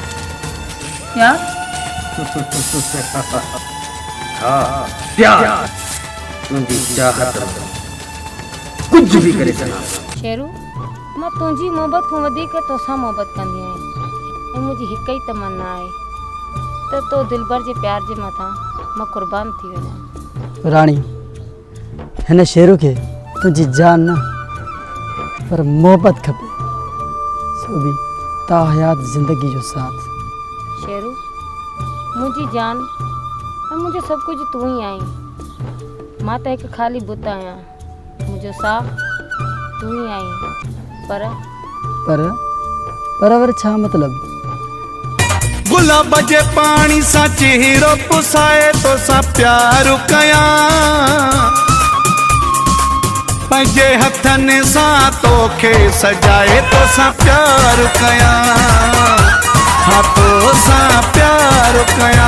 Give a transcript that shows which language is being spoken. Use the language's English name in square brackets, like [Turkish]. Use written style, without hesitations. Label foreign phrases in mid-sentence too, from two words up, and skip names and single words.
[Hindi] प्यार हाँ प्यार तुझी चाहत कुछ भी करे सना [Sindhi] शेरू मां तुझी मोहब्बत को वधीक तोसां मोहब्बत कंदी आहियां ऐं मुंहिंजी हिकु ई तमन्ना आहे त तो दिलबर जे प्यार जे मथां मां कुर्बान थी वञां। राणी हिन शेरू खे तुंहिंजी जान न पर मोहब्बत खपे, सो बि ता हयात ज़िंदगी जो साथ। शेरू मुंहिंजी जान ऐं मुंहिंजो सभु कुझु तूं ई आहीं। मां त हिकु ख़ाली बुत आहियां, मुंहिंजो साह तूं ई आहीं। पर वर छा मतलब? गुलाब जे पानी सा चेहरो पुसाए तो सा प्यार कया, पंहिंजे हथन सा तोखे सजाए तो सा प्यार कया, हाँ तो सा प्यार कया।